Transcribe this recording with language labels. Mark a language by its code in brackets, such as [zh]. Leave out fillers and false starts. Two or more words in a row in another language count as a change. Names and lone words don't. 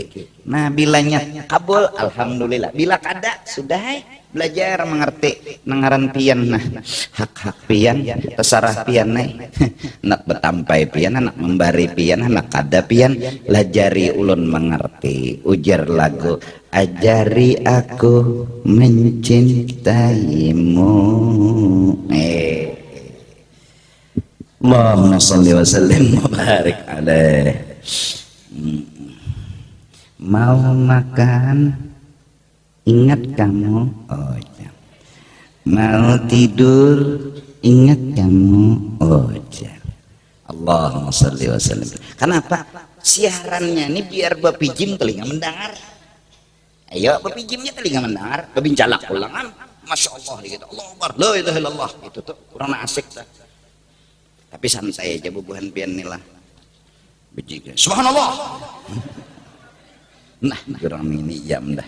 [bjn] Nah bilanya kabul alhamdulillah, bila kada sudah belajar mengerti nengaran pian. Nah hak pian terserah pian nak betampai pian, anak membari pian, anak kada pian lajari ulun mengerti. [id] Ujar lagu, ajari aku mencintaimu. [ar] اللهم صل وسلم وبارك عليه. [id] Mau makan ingat kamu, oh ya. Mau tidur ingat kamu, oh ya. [ar] اللهم صل وسلم. [id] Kenapa? [bjn] Siarannya ini biar bapijim telinga mendengar. Ayo bapijimnya telinga mendengar, kebincalak ulangan. Masya Allah gitu. [ar] الله أكبر, لا إله إلا الله [bjn] itu tuh kurang asik dah. Tapi santai aja bubuhan pian nilah. Bejiga. Subhanallah. Nah, kurang ini jam dah.